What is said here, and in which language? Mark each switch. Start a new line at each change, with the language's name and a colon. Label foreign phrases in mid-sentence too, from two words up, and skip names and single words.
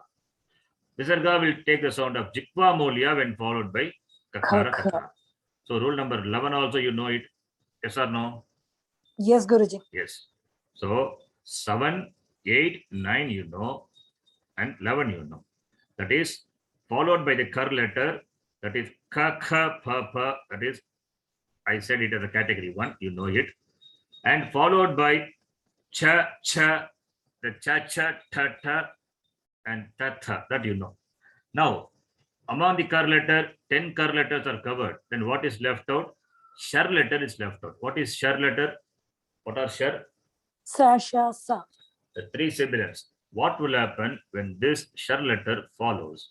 English: Visarga will take the sound of Jikva Molia when followed by Kakara, Kakara. So rule number 11 also you know it. Yes or no? Yes, Guruji. Yes. So 7, 8, 9 you know and 11 you know. That is followed by the Kar letter. That is ka, kha, pa, pa, that is, I said it as a category 1, you know it. And followed by cha, cha, the cha, cha, ta, ta, and ta, ta, that you know. Now, among the kar letter, 10 kar letters are covered. Then what is left out? Shar letter is left out. What is shar letter? What are shar? Sa, sha, sa. The 3 sibilants. What will happen when this shar letter follows?